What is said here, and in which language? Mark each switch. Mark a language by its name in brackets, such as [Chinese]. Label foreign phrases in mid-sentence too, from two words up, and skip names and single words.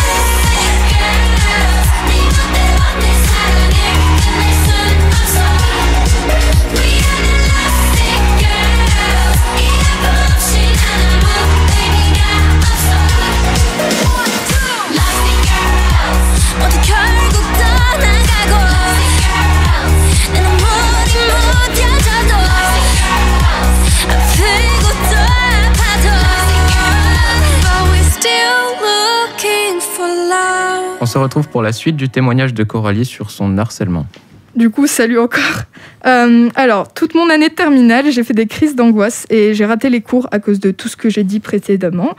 [Korean] 네 멋대로 내 사랑을 끝낼 순 없어 [English] We are the lovesick girls [Korean] 이 아픔 없이 난 아무 의미가 없어 [English] Lovesick girls [Korean] 모두 결국 떠나가고 내 눈물이 묻혀져도 [French] On se retrouve pour la suite du témoignage de Coralie sur son harcèlement. Du coup, salut encore. Alors, toute mon année de terminale, j'ai fait des crises d'angoisse et j'ai raté les cours à cause de tout ce que j'ai dit précédemment.